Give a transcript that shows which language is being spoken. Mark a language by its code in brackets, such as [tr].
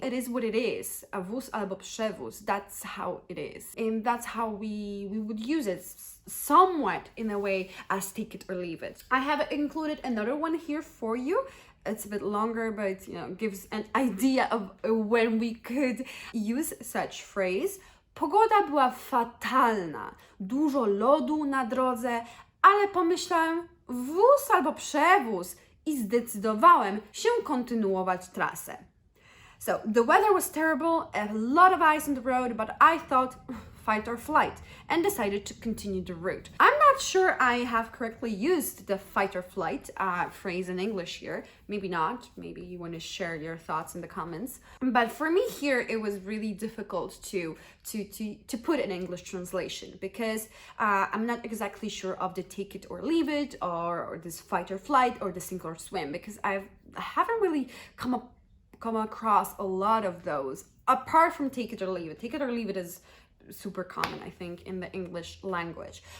[en] It is what it is. [pl] A wóz albo przewóz. [en] That's how it is. And that's how we would use it somewhat in a way as take it or leave it. I have included another one here for you. It's a bit longer, but you know, gives an idea of when we could use such phrase. [pl] Pogoda była fatalna, dużo lodu na drodze, ale pomyślałem, wóz albo przewóz i zdecydowałem się kontynuować trasę. [en] So the weather was terrible, a lot of ice on the road, but I thought fight or flight and decided to continue the route. I'm not sure I have correctly used the fight or flight phrase in English here. Maybe not. Maybe you want to share your thoughts in the comments. But for me here, it was really difficult to put an English translation because I'm not exactly sure of the take it or leave it or this fight or flight or the sink or swim because I haven't really come across a lot of those apart from take it or leave it. Take it or leave it is super common, I think, in the English language.